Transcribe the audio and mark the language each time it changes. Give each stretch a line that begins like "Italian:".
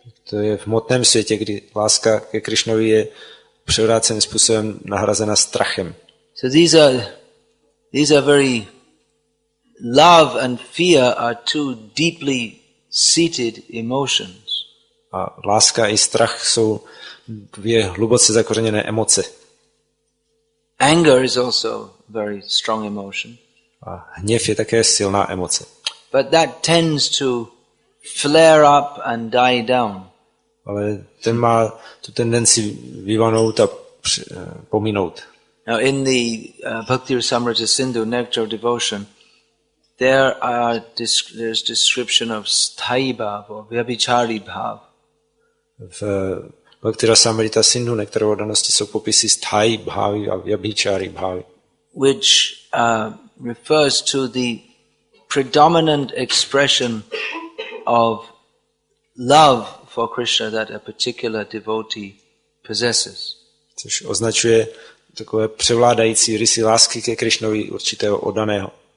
Czech: To je v hmotném světě, kdy láska ke Krišnovi je převráceným způsobem nahrazena strachem.
English: So these are very love and fear are two deeply seated emotions.
Czech: A láska i strach jsou dvě hluboce zakořeněné emoce.
English: Anger is also a very strong emotion.
Czech: A hněv je také silná emoce.
English: But that tends to flare up and die down.
Czech: Ale ten má tu tendenci vyvanout a pominout.
English: Now in the Bhakti Rasamrita Sindhu, Nectar of Devotion, there's description of sthayi bhav or vyabhichari bhav.
Czech: V Bhakti Rasamrita Sindhu, Nektar oddanosti, jsou popisy sthayi bhavy a vyabhichari bhavy.
English: Which refers to the predominant expression of love for Krishna that a particular devotee possesses.
Czech: Což označuje takové převládající rysy lásky ke Krišnovi určitého oddaného.